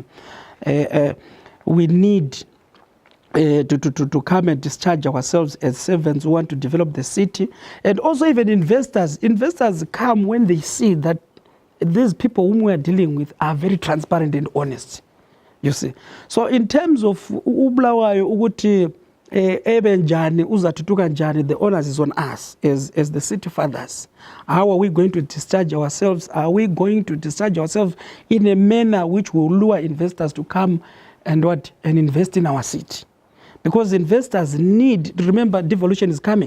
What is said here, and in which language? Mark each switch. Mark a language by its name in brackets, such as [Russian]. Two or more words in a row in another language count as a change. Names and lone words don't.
[English] We need to come and discharge ourselves as servants who want to develop the city. And also even investors come when they see that these people whom we are dealing with are very transparent and honest. You see. So in terms of [North Ndebele] Ubulawayo ukuthi ebenjani uzathutuka njani, [English] the onus is on us as the city fathers. How are we going to discharge ourselves? Are we going to discharge ourselves in a manner which will lure investors to come and invest in our city? Because investors need, remember, devolution is coming.